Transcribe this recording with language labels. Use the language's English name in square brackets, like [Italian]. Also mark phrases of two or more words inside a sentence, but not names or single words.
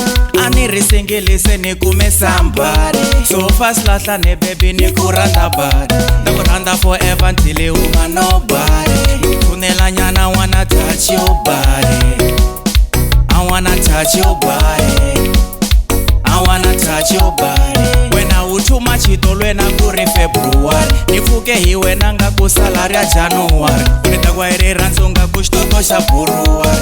[Tsonga] A ni ri singelise ni kume somebody, [English] so fast [Tsonga] lahla ne baby ni ku rhandza body. Ni ku rhandza [English] forever until [Tsonga] u nga nobody. Tshunela nyana [English] wanna touch your body, I wanna touch your body, I wanna touch your body. [Tsonga] Wena u [English] too much [Tsonga] hitolwena ku ri February, ni pfuke hi wena nga ku salary ya January. Ni ta kwa rirhandzu nga ku xitoko xa Buruwari.